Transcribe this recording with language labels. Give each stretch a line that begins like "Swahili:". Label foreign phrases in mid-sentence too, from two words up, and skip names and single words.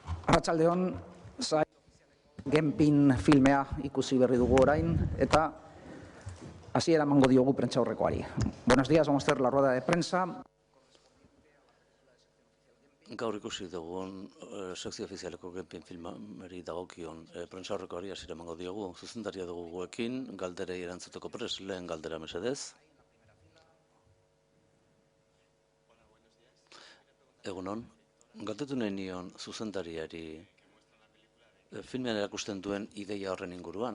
Basque: Arratsaldeon, Genpin filmea ikusi berri dugu orain, eta hasiera emango diogu prentsaurrekoari.
Spanish: Buenos días, vamos a hacer la rueda de prensa.
Basque: Gaur ikusi dugun sekzio ofizialeko Genpin filmari dagokion prentsaurrekoari hasiera emango diogu. Zuzendaria dugu guekin, galderei erantzuteko prest, lehen galdera mesedez. Egunon, galdetu nahi nion zuzendariari filmean erakusten duen ideia horren inguruan.